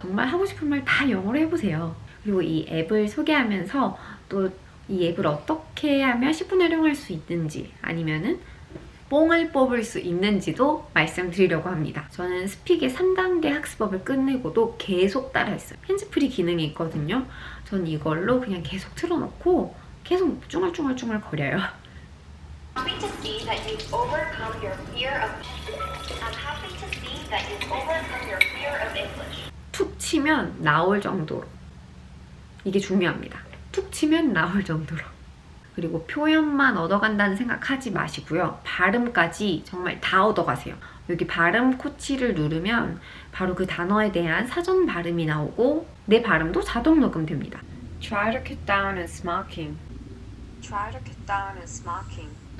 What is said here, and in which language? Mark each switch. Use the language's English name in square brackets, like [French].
[Korean] 정말 하고 싶은 말 다 영어로 해보세요. 그리고 이 앱을 소개하면서 또 이 앱을 어떻게 하면 10분 활용할 수 있는지 아니면은 뽕을 뽑을 수 있는지도 말씀드리려고 합니다. 저는 스픽의 3단계 학습법을 끝내고도 계속 따라했어요. 핸즈프리 기능이 있거든요. 전 이걸로 그냥 계속 틀어놓고 계속 쭈글쭈글 거려요. [English] Happy to see that you've overcome your fear of. I'm happy to see that you've overcome your fear of English. [Korean] 툭 치면 나올 정도로. 이게 중요합니다. 툭 치면 나올 정도로. 그리고 표현만 얻어간다는 생각하지 마시고요. 발음까지 정말 다 얻어가세요. 여기 발음 코치를 누르면 바로 그 단어에 대한 사전 발음이 나오고 내 발음도 자동 녹음됩니다. [English] Try to cut down on smoking. Try to cut down on smoking.